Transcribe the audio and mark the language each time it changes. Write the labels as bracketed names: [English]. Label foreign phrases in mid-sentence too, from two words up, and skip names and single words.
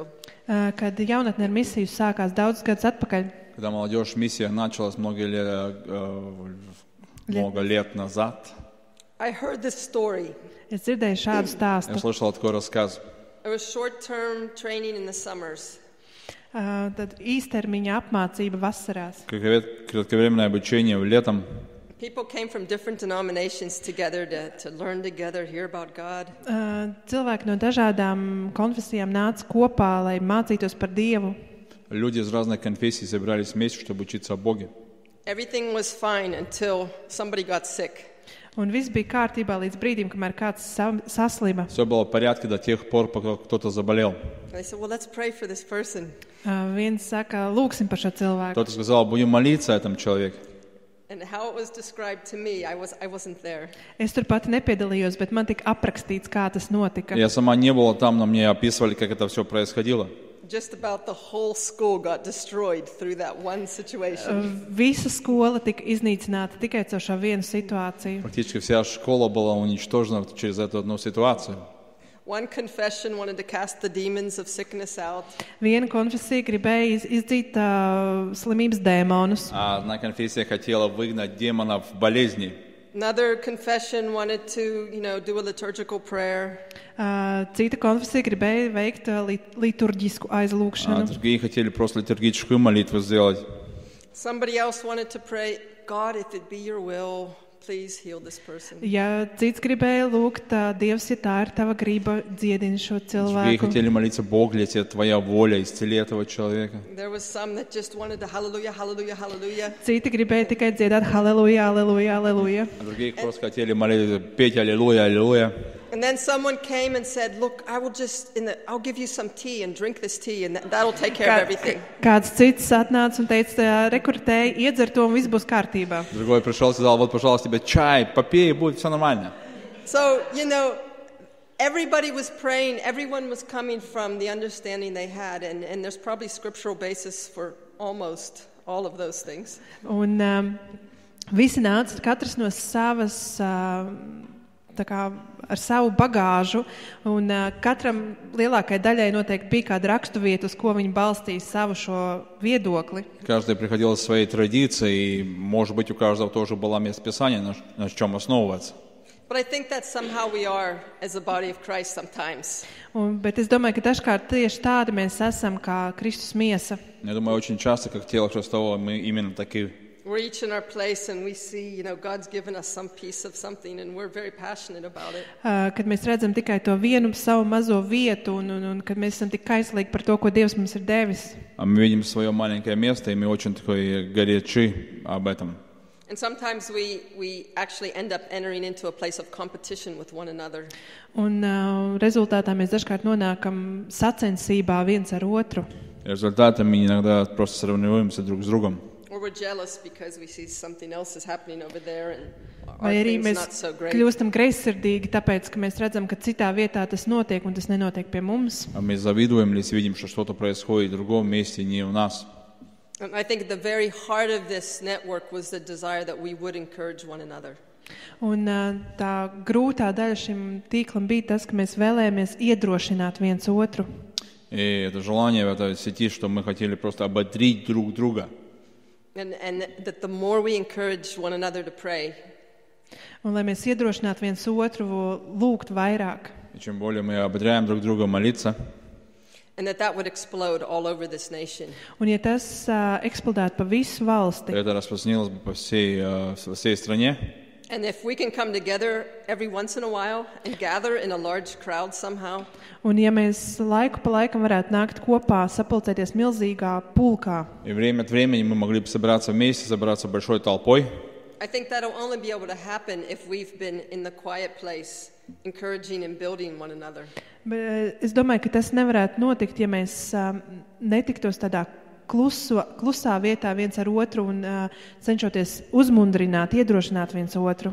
[Latvian] Kad jaunatne ar misiju sākās daudzus gadus atpakaļ, [Russian] Когда молодежь миссия началась много лет назад, [English] I heard this story. [Latvian] es dzirdēju šādu [Russian] я [Latvian] stāstu. [Russian] слышал такой рассказ. [English] It was short-term training in the summers. [Latvian] Tad īstermiņa apmācība vasarās. [Russian] Кратковременное обучение летом. [English] People came from different denominations together to learn together, hear about God. [Latvian] Cilvēki no dažādām konfesijām nāca kopā, lai mācītos par Dievu. [Russian] Люди из разных конфессий собирались вместе, чтобы учиться о Боге. [English] Everything was fine until somebody got sick. [Latvian] Un viss bija kārtībā līdz brīdim, kamēr kāds saslima. [Russian] Все было в порядке до тех пор, пока кто-то заболел. [English] I said, well, let's pray for this person. [Latvian] Viens saka, lūksim par šo cilvēku. [Russian] Кто-то сказал, будем молиться о этом человеке. [English] And how it was described to me, I wasn't there. [Latvian] Es tur pati nepiedalījos, bet man tika aprakstīts, kā tas notika. [Russian] Я сама не была там, но мне описывали, как это все происходило. [English] Just about the whole school got destroyed through that one situation. [Latvian] Visa skola tika iznīcināta tikai caur šo vienu situāciju. [Russian] Практически вся школа была уничтожена через эту одну ситуацию. [English] One confession wanted to cast the demons of sickness out. [Latvian] Viena konfesija gribēja izdzīt slimības dēmonus. [Russian] Одна конфессия хотела выгнать демонов болезни. [English] Another confession wanted to, do a liturgical prayer. [Latvian] Cita konfesija gribēja veikt liturģisku aizlūgšanu. [Russian] Другие хотели просто литургическую молитву сделать. [English] Somebody else wanted to pray, God, if it be your will, please heal this person. [Latvian] Ja cits gribēja lūgt, Dievs, ja tā ir tava griba, dziedini šo [Russian] Другие [Latvian] cilvēku. [Russian] хотели молиться, Бог, если это твоя воля, исцели этого человека. [English] There was some that just wanted to hallelujah, hallelujah, hallelujah. [Latvian] Citi gribēja tikai dziedāt halleluja, halleluja, halleluja. [Russian] А другие просто хотели молиться, петь аллилуйя, аллилуйя. [English] And then someone came and said, look, I'll give you some tea and drink this tea and that'll take care of everything. [Latvian] Kāds cits atnāca un teica, rekrutēji, iedzer to un viss būs kārtībā. [Russian] Другой пришел и сказал, вот, пожалуйста, тебе чай, попей, будет все нормально. [English] So, everybody was praying, everyone was coming from the understanding they had, and there's probably scriptural basis for almost all of those things. [Latvian] Un visi nāca katrs no savas tā kā ar savu bagāžu, un katram lielākai daļai noteikti bija kāda raksturvieta, uz ko viņi balstīja savu šo viedokli. [Russian] Каждый приходил со своей традицией, и, может быть, у каждого тоже было место Писания, на чем основываться. [English] But I think that somehow we are as a body of Christ sometimes. [Latvian] Bet es domāju, ka dažkārt tieši tādi mēs esam kā Kristus miesa. [Russian] Я думаю, очень часто, как тело Христово, мы именно такие. [English] We're each in our place and we see, God's given us some piece of something and we're very passionate about it. [Latvian] Kad mēs redzam tikai to vienu savu mazo vietu un kad mēs esam tik kaislīgi par to, ko Dievs mums ir devis. [Russian] Мы видим свое маленькое место, и мы очень такой горячи об этом. [English] And sometimes we actually end up entering into a place of competition with one another. [Latvian] Un rezultātā mēs dažkārt nonākam sacensībā viens ar otru. [Russian] Результатом мы иногда просто сравниваемся друг с другом. [English] Or we're jealous because we see something else is happening over there and our [Latvian] Vai arī [English] thing's [Latvian] mēs [English] not so great. [Latvian] kļūstam greizsirdīgi, tāpēc, ka mēs redzam, ka citā vietā tas notiek un tas nenotiek pie mums. [Russian] А мы завидуем, если видим, что что-то происходит в другом месте, не у нас. [English] And I think the very heart of this network was the desire that we would encourage one another. [Latvian] Un tā grūtā daļa šim tīklam bija tas, ka mēs vēlējāmies iedrošināt viens otru. [Russian] И это желание в этой сети, что мы хотели просто ободрить друг друга. [English] And that the more we encourage one another to pray, [Latvian] Un lai mēs iedrošinātu viens otru lūgt vairāk. [Russian] И чем более мы ободряем друг друга молиться, [English] and that would explode all over this nation. [Latvian] Un ja tas eksplodētu pa visu valsti, [Russian] это распространилось бы по всей стране. [English] And if we can come together every once in a while and gather in a large crowd somehow, [Latvian] un ja mēs laiku pa laikam varētu nākt kopā, sapulcēties milzīgā pulkā, [Russian] И время от времени мы могли бы собраться вместе, собраться большой толпой. [English] I think that'll only be able to happen if we've been in the quiet place, encouraging and building one another. [Latvian] Bet es domāju, ka tas nevarētu notikt, ja mēs netiktos tādā klusā vietā viens ar otru un cenšoties uzmundrināt, iedrošināt viens otru.